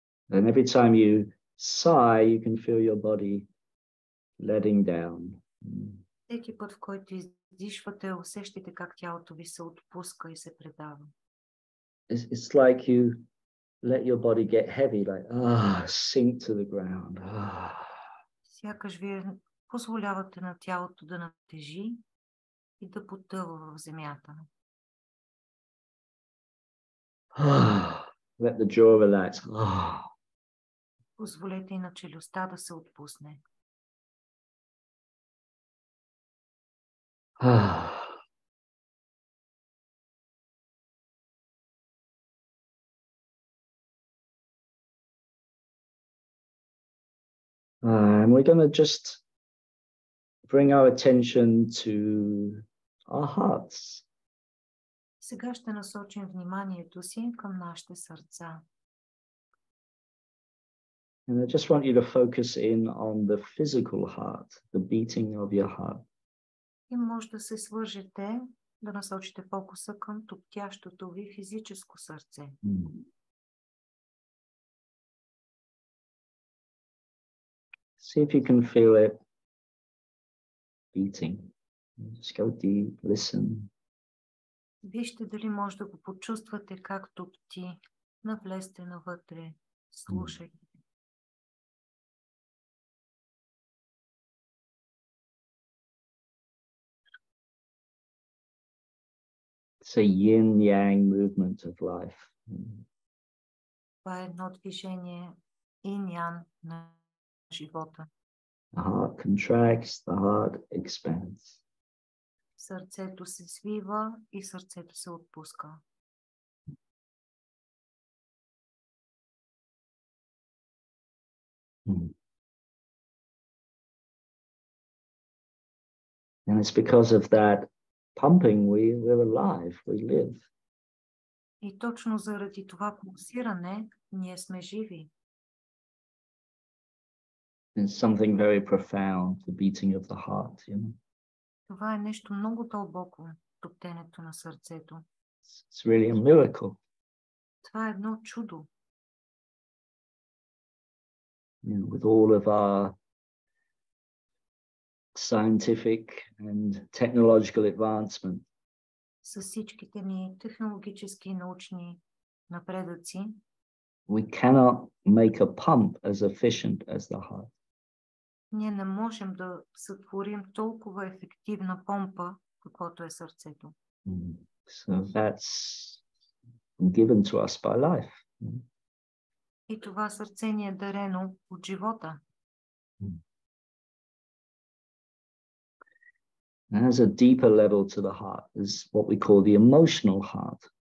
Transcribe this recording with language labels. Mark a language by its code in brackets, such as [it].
[en] And every time you sigh, you can feel your body letting down. [bg] Всеки път, в който издишвате, усещате как тялото ви се отпуска и се предава. [en] It's like you let your body get heavy, like sink to the ground. [bg] Сякаш вие позволявате на тялото да натежи и да потъва в земята. [en] Let the jaw relax. [bg] Позволете и на челюстта да се отпусне. [en] And we're going to just bring our attention to our hearts. [bg] Сега ще насочим вниманието си към нашите сърца. [en] And I just want you to focus in on the physical heart, the beating of your heart. [bg] И може да се свържете, да насочите фокуса към туптящото ви физическо сърце. [en] See if you can feel it beating. Just go deep, listen. [bg] Вижте дали може да го почувствате как тупти. Навлезте навътре, слушайте. [en] It's a yin-yang movement of life. [bg] Това е едно движение инь-ян на живота. [en] The heart contracts, the heart expands. [bg] Сърцето се свива и сърцето се отпуска. [en] And it's because of that pumping we're alive, we live. [bg] И точно заради това пулсиране ние сме живи. [en] It's something very profound, the beating of the heart, you know. [bg] Това е нещо много дълбоко, топтенето на сърцето. [en] It's really a miracle. [bg] Това е едно чудо. [en] You know, with all of our scientific and technological advancement, [bg] С всичките ни технологически и научни напредъци, [en] we cannot make a pump as efficient as the heart. [bg] ние не можем да сътворим толкова ефективна помпа, каквото е сърцето. [en] So that's given to us by life. [bg] И това сърце ни е дарено от живота. [en] And there's a deeper level to the heart, is what we call the emotional heart.